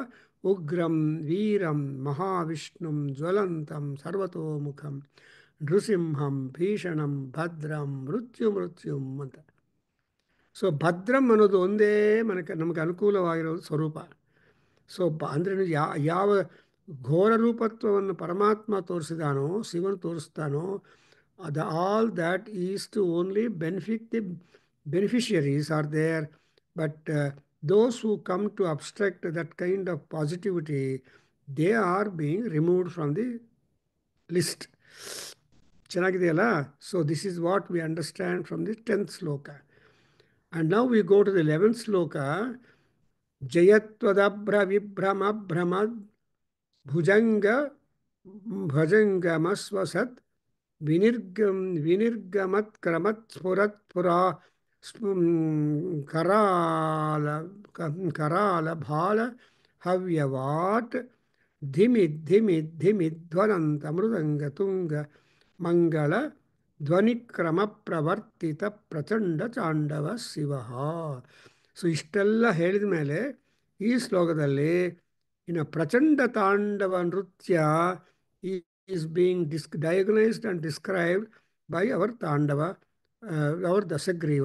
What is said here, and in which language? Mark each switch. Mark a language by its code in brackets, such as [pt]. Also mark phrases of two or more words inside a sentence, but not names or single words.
[sa] ಉಗ್ರಂ ವೀರಂ ಮಹಾವಿಷ್ಣುಂ ಜ್ವಲಂತಂ ಸರ್ವತೋಮುಖಂ ನೃಸಿಂಹಂ ಭೀಷಣಂ ಭದ್ರಂ ಮೃತ್ಯುಂ ಅಂತ. [kn] ಸೊ ಭದ್ರಂ ಅನ್ನೋದು ಒಂದೇ ನಮಗೆ ಅನುಕೂಲವಾಗಿರೋದು ಸ್ವರೂಪ. ಸೊ ಅಂದರೆ ಯಾವ ಘೋರ ರೂಪತ್ವವನ್ನು ಪರಮಾತ್ಮ ತೋರಿಸಿದಾನೋ, ಶಿವನು ತೋರಿಸ್ತಾನೋ, [en] all that is to only benefit the beneficiaries are there. ಬಟ್ those who come to obstruct that kind of positivity, they are being removed from the list. [kn] ಚೆನ್ನಾಗಿದೆಯಲ್ಲ? [en] So this is what we understand from the 10th sloka. And now we go to the 11th sloka. [sa] Jayatvadabhra vibhrama bhramad bhujanga bhajangamasvasat vinirgamat kramat spurat pura karala bhala havyavat ಧಿಮಿಧ್ವನಂತ ಮೃದಂಗ ತುಂಗ ಮಂಗಳ ಧ್ವನಿಕ್ರಮ ಪ್ರವರ್ತಿತ ಪ್ರಚಂಡ ಚಾಂಡವ ಶಿವ. [kn] ಸೊ ಇಷ್ಟೆಲ್ಲ ಹೇಳಿದ ಮೇಲೆ ಈ ಶ್ಲೋಕದಲ್ಲಿ ಇನ್ನು ಪ್ರಚಂಡ ತಾಂಡವ ನೃತ್ಯ [en] is being diagnosed and described by our [kn] ತಾಂಡವ, ಅವರ್ ದಶಗ್ರೀವ.